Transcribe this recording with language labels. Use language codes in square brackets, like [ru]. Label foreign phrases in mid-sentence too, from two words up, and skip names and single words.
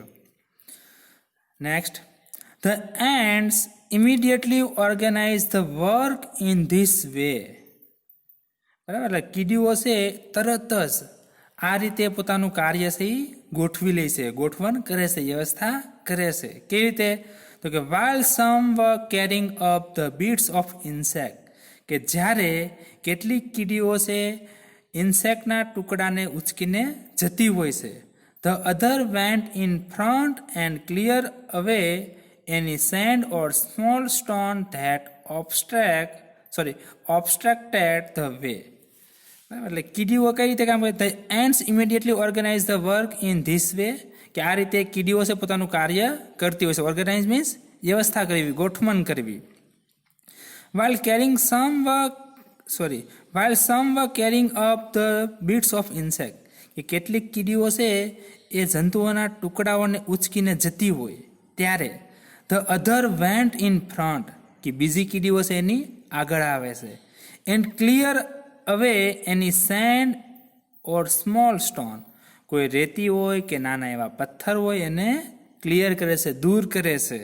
[en] Next, the ants immediately organise the work in this way. [gu] બરાબર, એટલે કીડીઓ છે તરત જ આ રીતે પોતાનું કાર્ય છે એ ગોઠવી લે છે, ગોઠવણ કરે છે, વ્યવસ્થા કરે છે. કેવી રીતે? તો કે [en] while some were carrying up the bits of insect, [gu] કે જ્યારે કેટલીક કીડીઓ છે ઇન્સેક્ટના ટુકડાને ઉચકીને જતી હોય છે. [en] The other went in front and clear away any sand or small stone that obstructed the way. [gu] એટલે કીડીઓ કઈ રીતે કામ કરે? [en] the ants immediately organise the work in this way, [gu] કે આ રીતે કીડીઓ છે પોતાનું કાર્ય કરતી હોય છે. [en] organise means [gu] વ્યવસ્થા કરવી, ગોઠવણ કરવી. [en] while some were carrying up the bits of insect, [gu] કે કેટલીક કીડીઓ છે એ જંતુઓના ટુકડાઓને ઉચકીને જતી હોય ત્યારે [en] the other went in front, [gu] કે બીજી કીડીઓ છે એની આગળ આવે છે. [en] and clear away any sand or small stone, [gu] કોઈ રેતી હોય કે નાના એવા પથ્થર હોય એને ક્લિયર કરે છે, દૂર કરે છે.